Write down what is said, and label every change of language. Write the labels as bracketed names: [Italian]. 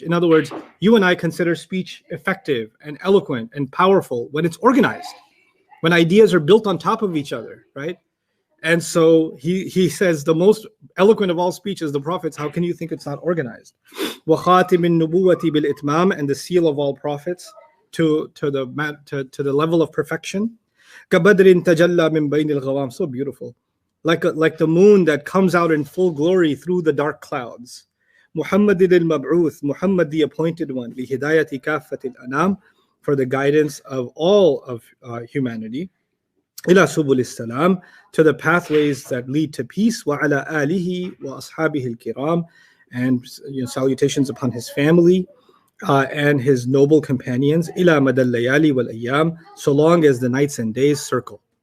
[English] In other words, you and I consider speech effective and eloquent and powerful when it's organized, when ideas are built on top of each other, right? And so he says the most eloquent of all speech is the Prophets. How can you think it's not organized? [Arabic] وَخَاتِمِ النُّبُوَّةِ بِالْإِتْمَامِ, [English] and the seal of all prophets to the level of perfection. [Arabic] كَبَدْرٍ تَجَلَّى مِنْ بَيْنِ الْغَوَامِ, [English] so beautiful. Like the moon that comes out in full glory through the dark clouds. Muhammad al-Mab'uth, Muhammad the appointed one, [Arabic] لِهِدَايَةِ كَافَّةِ الْأَنَامِ, [English] for the guidance of all of humanity, [Arabic] ila subul salam, [English] to the pathways that lead to peace, [Arabic] wa ala alihi wa ashabihi al-kiram, [English] and salutations upon his family and his noble companions, [Arabic] ila madal layali wal ayyam, [English] so long as the nights and days circle.